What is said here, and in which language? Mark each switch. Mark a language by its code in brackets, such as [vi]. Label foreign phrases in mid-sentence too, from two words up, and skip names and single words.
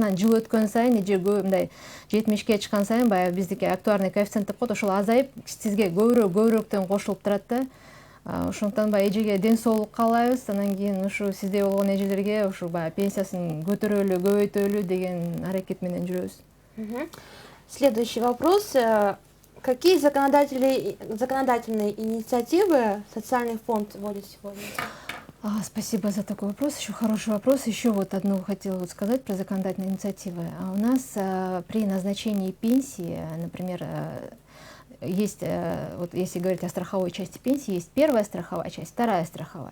[ky] Анан жыл өткөн сайын эже мындай 70ке чыккан сайын баягы биздики [ru] актуарный коэффициент [ky] деп коет, ошол азайып, сизге көбүрөөктөн кошулуп турат да. Ошондуктан баягы эжеге ден соолук каалайбыз. Анан кийин ушу сиздей болгон эжелерге ушу баягы пенсиясын көтөрөлү, көбөйтөлү деген аракет менен жүрөбүз. [ru] Следующий вопрос. Какие законодательные инициативы социальный фонд вводит сегодня? Спасибо за такой вопрос. Еще хороший вопрос. Еще вот одну хотела сказать про законодательные инициативы. У нас при назначении пенсии, например, есть, вот если говорить о страховой части пенсии, есть первая страховая часть, вторая страховая.